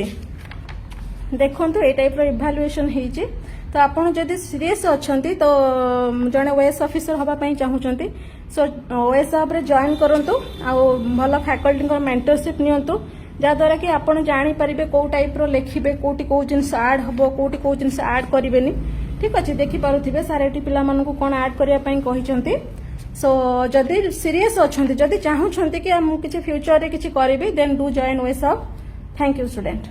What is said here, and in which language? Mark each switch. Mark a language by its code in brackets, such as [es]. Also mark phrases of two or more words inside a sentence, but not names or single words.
[or] ଦେଖନ୍ତୁ ଏ ଟାଇପ୍ ର ଇଭାଲୁଏସନ୍ ହେଉଛି ତ ଆପଣ ଯଦି ସିରିଅସ୍ ଅଛନ୍ତି ତ ଜଣେ ଓଏସ୍ ଅଫିସର ହେବା ପାଇଁ ଚାହୁଁଛନ୍ତି ସୋ ଓଏସ୍ ହବ ରେ ଜଏନ୍ କରନ୍ତୁ ଆଉ ଭଲ ଫାକଲ୍ଟି କ ମେଣ୍ଟରସିପ୍ ନିଅନ୍ତୁ ଯା ଦ୍ୱାରା କି ଆପଣ ଜାଣି ପାରିବେ କ ଟାଇପ୍ ର ଲେଖିବେ କେଉଁଠି କ ଜିନିଷ ଆଡ୍ ହେବ କେଉଁଠି କ ଜିନିଷ ଆଡ୍ କରିବେନି ଠିକ୍ ଅଛି। ଦେଖି ପାରୁଥିବେ ସାରେ ଏଠି ପିଲା ମାନଙ୍କ କ କଣ ଆଡ୍ କରିଆ ପାଇଁ କହିଛନ୍ତି ସୋ ଯଦି ସିରିଅସ୍ ଅଛନ୍ତି ଯଦି ଚାହୁଁଛନ୍ତି କି ହମ କିଛି ଫ୍ୟୁଚର ରେ କିଛି କରିବେ [en] then do join OAS off. Thank you student.